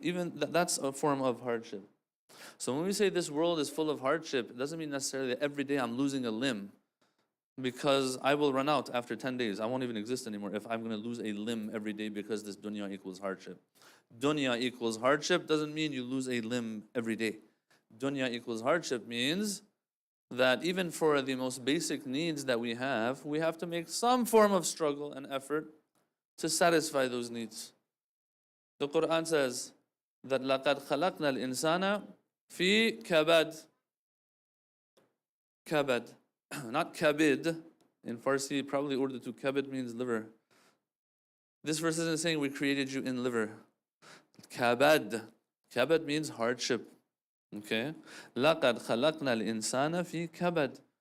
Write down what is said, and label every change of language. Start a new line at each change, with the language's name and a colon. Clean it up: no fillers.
English: Even that's a form of hardship. So when we say this world is full of hardship, it doesn't mean necessarily that every day I'm losing a limb, because I will run out after 10 days. I won't even exist anymore if I'm going to lose a limb every day because this dunya equals hardship. Dunya equals hardship doesn't mean you lose a limb every day. Dunya equals hardship means that even for the most basic needs that we have to make some form of struggle and effort to satisfy those needs. The Quran says that
Arabic: لَقَدْ خَلَقْنَا الْإِنسَانَ فِي كَبَدٍ.
English: Kabad. Not kabid. In Farsi, probably Urdu to kabid means liver. This verse isn't saying we created you in liver. Kabad. Kabad means hardship. Okay?
Arabic: لَقَدْ خَلَقْنَا الْإِنسَانَ فِي كَبَدٍ.